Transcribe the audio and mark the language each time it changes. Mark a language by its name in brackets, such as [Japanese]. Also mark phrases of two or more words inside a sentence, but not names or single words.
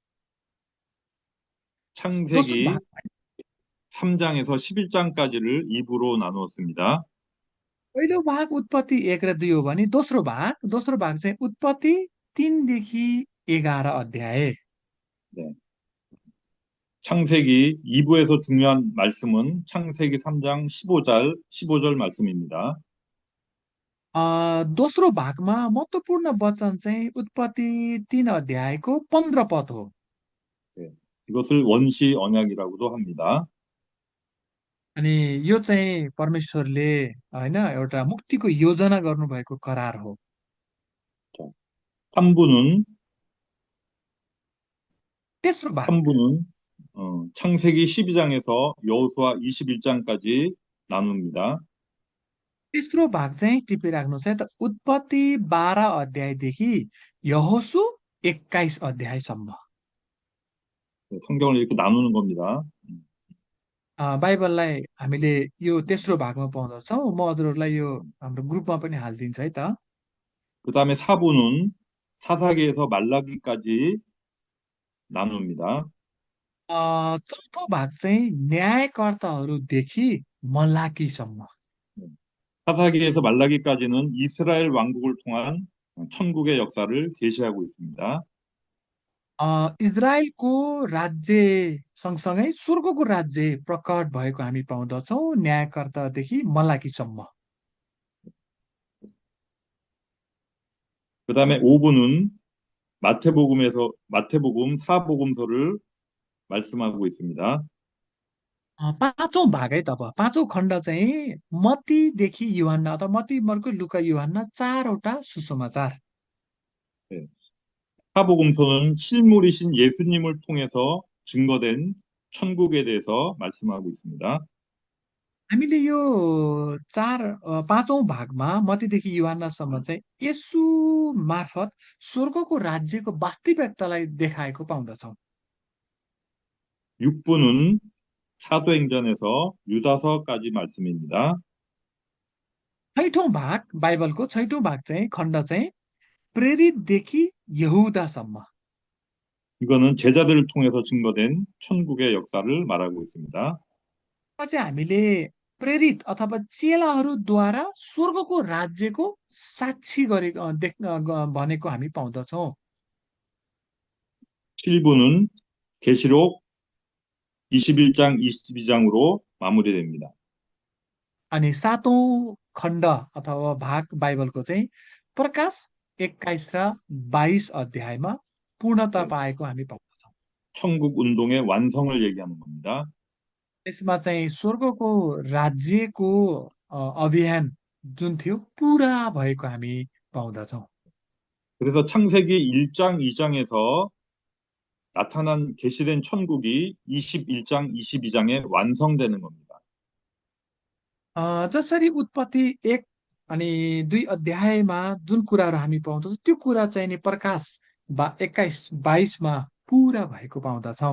[Nepali] दोस्रो भाग, [Korean] 창세기 3장에서 11장까지를 2부로 나누었습니다. [Nepali] पहिलो भाग उत्पत्ति 1 र 2 हो भने दोस्रो भाग चाहिँ उत्पत्ति 3 देखि 11 अध्याय। [Korean] 네, 창세기 2부에서 중요한 말씀은 창세기 3장 15절 말씀입니다. [Nepali] दोस्रो भागमा महत्त्वपूर्ण वचन चाहिँ उत्पत्ति 3 अध्यायको 15 पद हो। [Korean] 네, 이것을 원시 언약이라고도 합니다. [Nepali] अनि यो चाहिँ परमेश्वरले होइन एउटा मुक्तिको योजना गर्नुभएको करार हो। [Korean] 자, 3부는 [Nepali] तेस्रो भाग, [Korean] 3부는 창세기 12장에서 여호수아 21장까지 나눕니다. [Nepali] तेस्रो भाग चाहिँ टिपिराख्नुहोस् है त, उत्पत्ति 12 अध्यायदेखि यहोसु 21 अध्यायसम्म। [Korean] 네, 성경을 이렇게 나누는 겁니다. [Nepali] बाइबललाई हामीले यो तेस्रो भागमा पाउँदछौँ। म हजुरहरूलाई यो हाम्रो ग्रुपमा पनि हालिदिन्छ है त। [Korean] 그 다음에 사부는 사사기에서 말라기까지 나눕니다. [Nepali] चौथो भाग चाहिँ न्यायकर्ताहरूदेखि मलाकीसम्म। [Korean] 사사기에서 말라기까지는 이스라엘 왕국을 통한 천국의 역사를 계시하고 있습니다. [Nepali] इजरायलको राज्य सँगसँगै स्वर्गको राज्य प्रकट भएको हामी पाउँदछौँ न्यायकर्तादेखि मलाकीसम्म। [Korean] 그 다음에 5부는 마태복음 사복음서를 말씀하고 있습니다. [Nepali] पाँचौँ भाग है तब पाँचौँ खण्ड चाहिँ मत्तीदेखि युहन्ना अथवा मत्ती मर्को लुका युहन्ना चारवटा सुसमाचार। [Korean] 네. 사복음서는 실물이신 예수님을 통해서 증거된 천국에 대해서 말씀하고 있습니다. [Nepali] हामीले यो पाँचौँ भागमा मत्तीदेखि युहन्नासम्म चाहिँ यसु मार्फत स्वर्गको राज्यको वास्तविकतालाई देखाएको पाउँदछौँ। [Korean] 6부는 사도행전에서 유다서까지 말씀입니다. [Nepali] छैठौँ भाग बाइबलको छैठौँ भाग चाहिँ खण्ड चाहिँ प्रेरितदेखि यहुदासम्म। [Korean] 이거는 제자들을 통해서 증거된 천국의 역사를 말하고 있습니다. [Nepali] चाहिँ हामीले प्रेरित अथवा चेलाहरूद्वारा स्वर्गको राज्यको साक्षी भनेको हामी पाउँदछौँ। [Korean] 7부는 계시록 21장, 22장으로 마무리됩니다. [Nepali] अनि सातौँ खण्ड अथवा भाग बाइबलको चाहिँ प्रकाश 21 र 22 अध्यायमा पूर्णता [Korean] 네, [Nepali] पाएको हामी पाउँदछौँ। [Korean] 천국 운동의 완성을 얘기하는 겁니다. [Nepali] यसमा चाहिँ स्वर्गको राज्यको अभियान जुन थियो पुरा भएको हामी पाउँदछौँ। [Korean] 그래서 창세기 1장, 2장에서 나타난 계시된 천국이 21장, 22장에 완성되는 겁니다. [Nepali] जसरी उत्पत्ति 1 अनि 2 अध्यायमा जुन कुराहरू हामी पाउँदछौँ त्यो कुरा चाहिँ नि प्रकाश 21, 22मा पुरा भएको पाउँदछौँ।